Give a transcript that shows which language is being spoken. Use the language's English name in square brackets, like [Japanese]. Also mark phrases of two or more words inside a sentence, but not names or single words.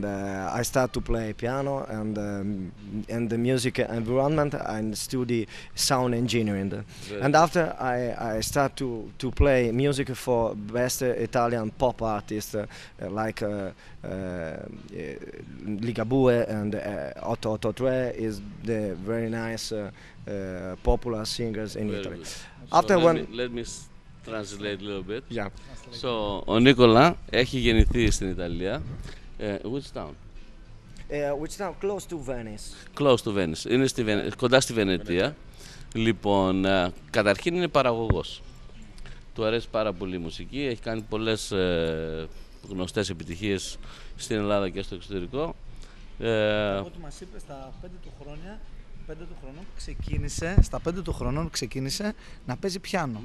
[English] I start to play piano and the music environment and study sound engineering, and after I start to play music for best Italian pop artists like Ligabue and 883 is the very nice popular singers in Italy. After let me translate a little bit. Yeah. So, [Greek] ο Νίκολα έχει γεννηθεί στην Ιταλία. [English] Which town? Which town? Close to Venice. Close to Venice. [Greek] Είναι κοντά στη Βενετία. Λοιπόν, καταρχήν είναι παραγωγός. Του αρέσει πάρα πολύ η μουσική. Έχει κάνει πολλές γνωστές επιτυχίες στην Ελλάδα και στο εξωτερικό. Ό,τι μας είπε, στα 5 του χρόνων ξεκίνησε να παίζει πιάνο.